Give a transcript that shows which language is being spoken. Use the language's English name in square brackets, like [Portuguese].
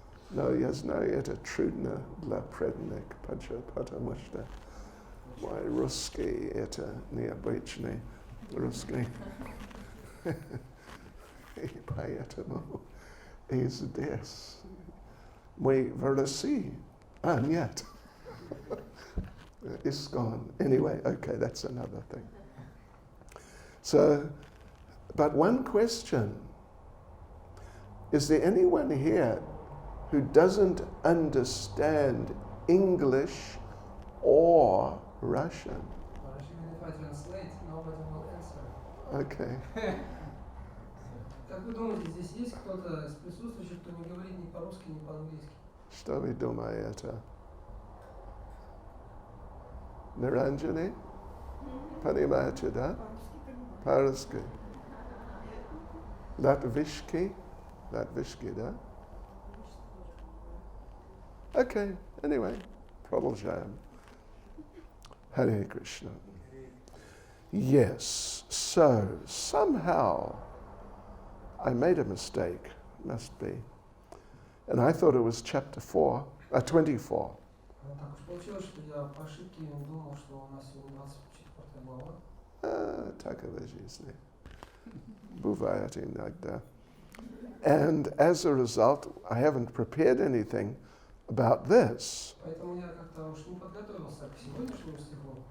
[Russian] Но я знаю, это трудно для преданных, потому что мой русский это необычный. Русский. И поэтому и здесь мы в России. Нет. ISKCON. [English] Anyway, okay, that's another thing. So, but one question. Is there anyone here who doesn't understand English or Russian? If I translate, nobody will answer. Okay. [Russian] Как вы думаете, здесь есть кто-то из присутствующих, кто не говорит ни по-русски, ни по-английски? Что вы думаете? Niranjani? Понимаете, да? По-русски. Латвийский? Латвийский, да? [English] Okay, anyway, [Russian] продолжаем. [English] Hare Krishna. Yes, so somehow I made a mistake, must be. And I thought it was chapter 24. [Russian] Так уж получилось, что я по ошибке думал, что у нас сегодня 24 глава. Такова жизнь. Бывает иногда. [English] And as a result, I haven't prepared anything about this. [Russian] Поэтому я как-то уж не подготовился к сегодняшнему стиху.